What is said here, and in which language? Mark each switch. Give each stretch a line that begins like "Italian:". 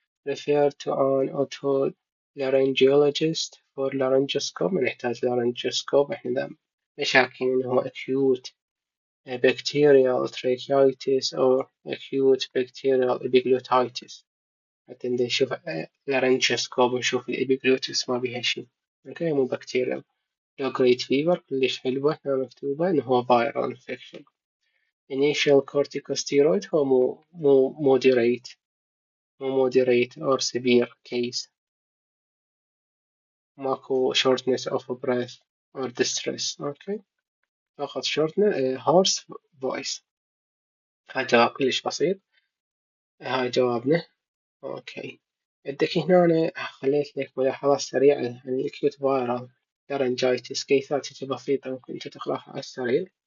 English: refer to an otolaryngologist for laryngoscope.
Arabic: ما نحتاج laryngoscope، احنا دام مشاكين انه هو
English: acute bacterial tracheitis or acute bacterial epiglottitis،
Arabic: حتى نشوف laryngoscope ونشوف الابيجلوتس ما بيها شي. اوكي، مو bacterial.
English: low grade fever
Arabic: كلش حلوة، هنا مكتوبة انه هو
English: viral infection. initial corticosteroid
Arabic: هو مو
English: moderate or severe case. ماكو shortness of breath or distress. Okay, فقط hoarse voice.
Arabic: هاي جواب كلش بسيط، هاي جوابنا. اوكي، عندك هنا أنا خليت لك ملاحظات سريعة عن الأكيوت فايرال لارنجايتس، كيسات بسيطة ممكن أنت تقرأها على السريع.